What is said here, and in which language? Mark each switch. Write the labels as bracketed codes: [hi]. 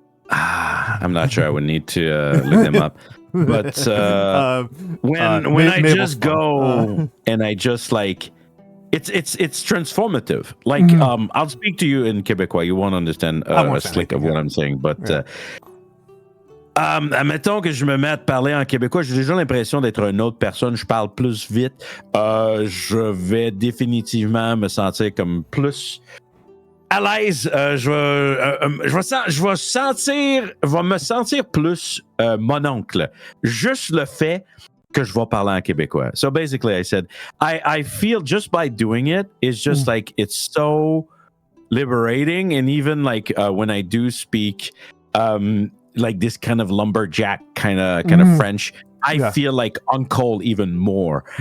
[en] I'm not sure I would need to look them up. But when I just go and I just like, it's transformative. Like I'll speak to you in Quebecois. You won't understand a slick of what I'm saying, but. [fr] Admettons que je me mette à parler en québécois, j'ai déjà l'impression d'être une autre personne, je parle plus vite, je vais définitivement me sentir comme plus à l'aise, je vais me sentir plus mon oncle, juste le fait que je vais parler en québécois. [en] So basically I said, I feel just by doing it, it's just like, it's so liberating, and even like when I do speak, like this kind of lumberjack kind of French, I feel like uncle even more.